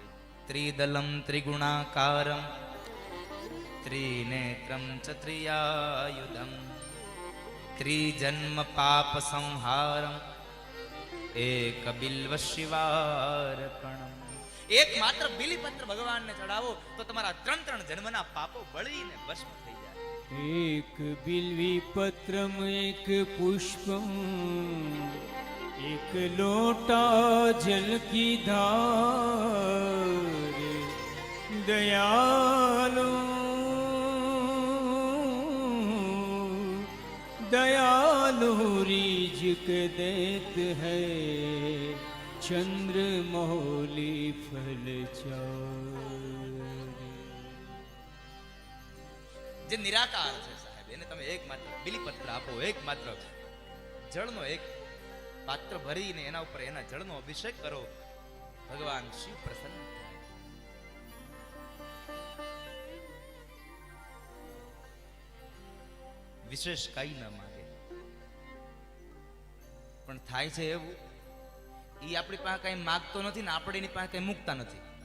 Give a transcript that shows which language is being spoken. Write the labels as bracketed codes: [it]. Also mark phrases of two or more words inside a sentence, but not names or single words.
[sa] ત્રિદલમ ત્રિગુણાકારમ ત્રિનેત્રમ ચત્રિયાયુધમ ત્રિજન્મ પાપ સંહારમ એક બિલ્વ શિવાર્પણમ. [gu] એક માત્ર બિલીપત્ર ભગવાનને ચડાવો તો તમારા ત્રણ જન્મના પાપો બળીને ભસ્મ થઈ જાય. [sa] એક બિલ્વી પત્રમ એક પુષ્પમ [hi] एक लोटा जल की धार दयालु दयालु रीझक देत है चंद्र मौली फल चार. [gu] જે નિરાકાર છે સાહેબ એને તમે એક માત્ર બિલીપત્ર આપો, એક માત્ર જળનો એક પાત્ર ભરીને એના ઉપર એના જળનો અભિષેક કરો, ભગવાન શિવ પ્રસન્ન થાય. વિશેષ કઈ ન માગે, પણ થાય છે એવું એ આપણી પાસે કઈ માગતો નથી ને આપણે એની પાસે કઈ મૂકતા નથી.